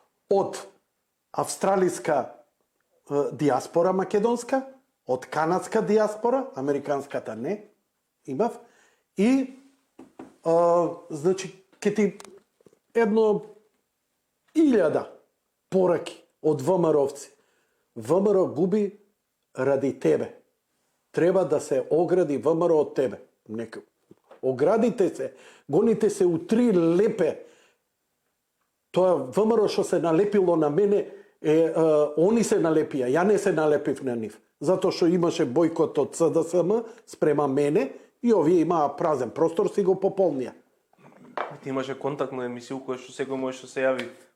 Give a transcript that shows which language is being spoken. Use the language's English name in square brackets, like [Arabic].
[Macedonian] Од австралиска диаспора македонска, од канадска диаспора, американската не, имав, и значи, ке ти едно 1000 пораки од ВМРО-овци. ВМРО губи ради тебе. Треба да се огради ВМРО од тебе. Нека. [Serbian] Оградите се, гоните се у 3 лепе. [Macedonian] Тоа ВМРО што се налепило на мене, они се налепија, ја не се налепив на нив. Затоа што имаше бојкот од СДСМ спрема мене и овие имаа празен простор, си го пополнија. Ти имаше контактна емисија која што секој може да се јави.